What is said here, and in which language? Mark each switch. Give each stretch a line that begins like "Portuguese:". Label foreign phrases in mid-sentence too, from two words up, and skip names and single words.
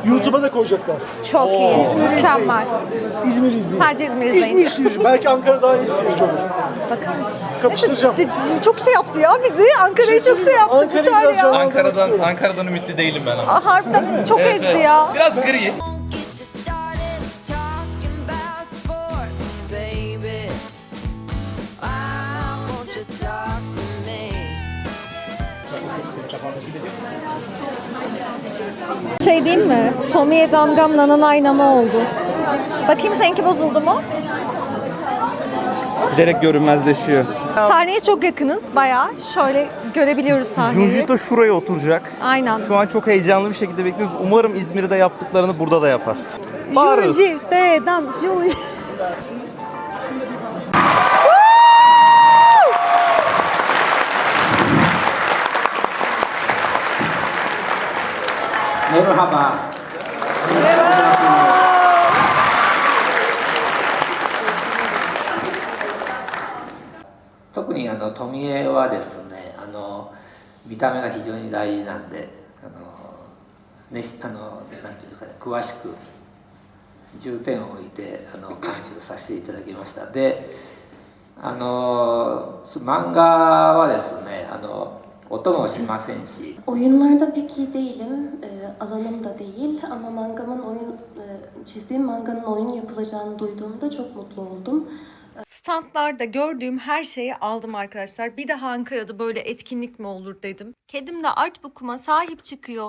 Turkish: YouTube'a da koyacaklar. Çok iyi. İzmir'i Mükemmel. İzmir izleyin. Sadece İzmir izleyin. İzmir seyirci. Belki Ankara daha iyi bir seyirci olur. Bakalım. Kapıştıracağım. Çok şey yaptı ya bizi. Ankara'yı çok şey yaptı. Ankara'yı Uçar biraz ya. canlandırmak Ankara'dan ümitli değilim ben ama. Harbiden bizi çok ezdi ya. Biraz gri.
English: get you started talking about sports, baby. I want you to talk to me.
Turkish: Şey diyeyim mi? Tommy'ye damgam nananay nana oldu. Bakayım seninki bozuldu mu? Giderek görünmezleşiyor. Sahneye çok yakınız bayağı. Şöyle görebiliyoruz sahneyi. Junjito şuraya oturacak. Aynen. Şu an çok heyecanlı bir şekilde bekliyoruz. Umarım İzmir'de yaptıklarını burada da yapar. Bağırırız. Junji, dedem, Junji. Merhaba.
Japanese: 特に富江はですね見た目が非常に大事なんでなんていうんですかね、詳しく重点を置いて監修させていただきました。で漫画はですね音もしませんし
Turkish: Oyunlarda pek iyi değilim, alanım da değil ama çizdiğim manganın oyun yapılacağını duyduğumda çok mutlu oldum. Standlarda gördüğüm her şeyi aldım arkadaşlar. Bir daha Ankara'da böyle etkinlik mi olur dedim. Kedim de artbook'uma sahip çıkıyor.